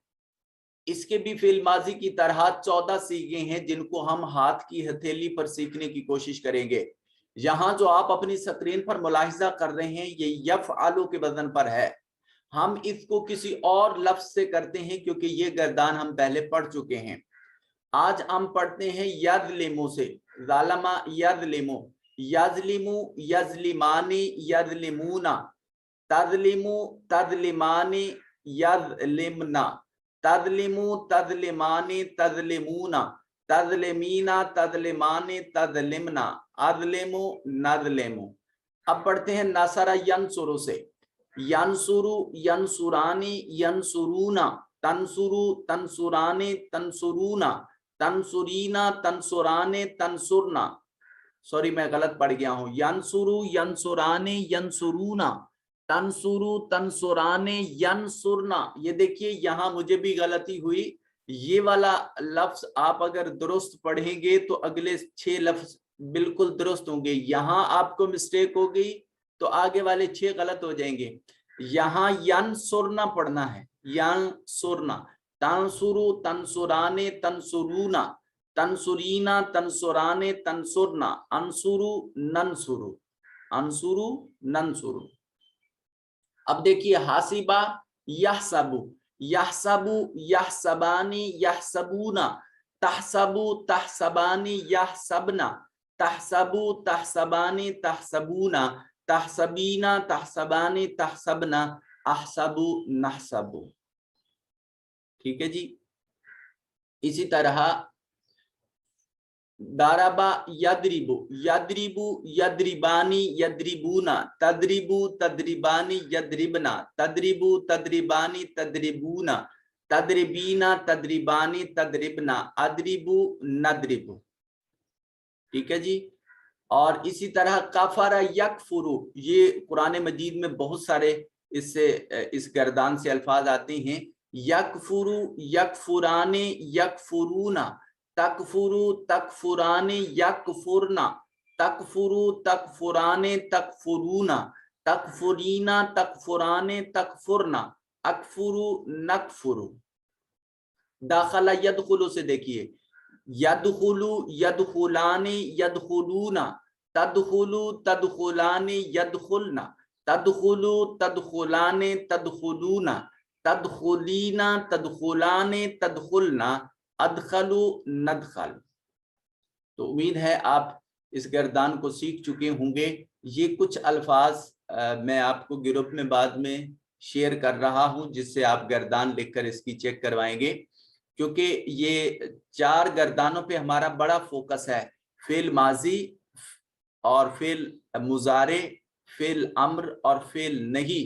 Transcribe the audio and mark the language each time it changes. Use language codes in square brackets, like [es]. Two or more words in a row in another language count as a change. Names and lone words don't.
[ur] اس کے بھی فعل ماضی کی طرح 14 صیغے ہیں جن کو ہم ہاتھ کی ہتھیلی پر سیکھنے کی کوشش کریں گے۔ یہاں جو آپ اپنی سکرین پر ملاحظہ کر رہے ہیں یہ یفعلو کے وزن پر ہے۔ ہم اس کو کسی اور لفظ سے کرتے ہیں کیونکہ یہ گردان ہم پہلے پڑھ چکے ہیں۔ آج ہم پڑھتے ہیں یظلمو سے، [ar] ظالمہ یظلمو، یظلمو یظلمانی یظلمونا، تظلمو تظلمانی یظلمنا، تظلمو تظلمانی تظلمونا، تظلمینا تظلمانی تظلمنا، اظلمو نظلمو۔ [ur] اب پڑھتے ہیں [ar] نصر ینصرو سے، ینصرو ینصرانی ینصرونا، تنصرو تنصرانی تنصرونا، تنصرینا تنصرانے تنصرنا۔ [ur] سوری میں غلط پڑھ گیا ہوں، [ar] ینصرو ینصرانے ینصرونا، تنصرو تنصرانے ینصرنا۔ [ur] یہ دیکھیے یہاں مجھے بھی غلطی ہوئی، یہ والا لفظ آپ اگر درست پڑھیں گے تو اگلے 6 لفظ بالکل درست ہوں گے۔ یہاں آپ کو مسٹیک ہو گئی تو آگے والے 6 غلط ہو جائیں گے۔ یہاں ینصرنا پڑھنا ہے، ینصرنا، [ar] تنصرو تنصرانے تنصرونا، تنصرینا تنصرانے تنصرنا، انصرو ننصرو، انصرو ننصرو۔ [ur] اب دیکھیے [ar] حاسبہ یحسبو، یحسبو یحسبانی یحسبونا، تحسبو تحسبانی یحسبنا، تحسبو تحسبانی تحسبونا، تحسبینا تحسبانی تحسبنا، احسبو نحسبو۔ [ur] ٹھیک ہے جی۔ اسی طرح [ar] ضربا یضربو، یضربو یضربانی یضربونا، تضربو تضربانی یضربنا، تضربو تضربانی تضربونا، تضربینا تضربانی تضربنا، اضربو نضربو۔ [ur] ٹھیک ہے جی۔ اور اسی طرح کفر یکفرو، یہ قرآن مجید میں بہت سارے اس گردان سے الفاظ آتے ہیں۔ [ar] یکفرو یکفرانے یکفرونا، تکفرو تکفرانے یکفرنا، تکفرو تکفرانے تکفرونا، تکفرینا تکفرانے تکفرنا، اکفرو نکفرو۔ [ur] داخلہ یدخلو سے دیکھیے، [ar] یدخلو یدخلانے یدخلونا، تدخلو تدخلانے یدخلنا، تدخلو تدخلانے تدخلونا، تدخلینا تدخلانے تدخلنا، ادخلو ندخل۔ [ur] تو امید ہے آپ اس گردان کو سیکھ چکے ہوں گے۔ یہ کچھ الفاظ میں آپ کو گروپ میں بعد میں شیئر کر رہا ہوں جس سے آپ گردان لکھ کر اس کی چیک کروائیں گے، کیونکہ یہ 4 گردانوں پہ ہمارا بڑا فوکس ہے، فعل ماضی اور فعل مضارع، فعل امر اور فعل نہیں۔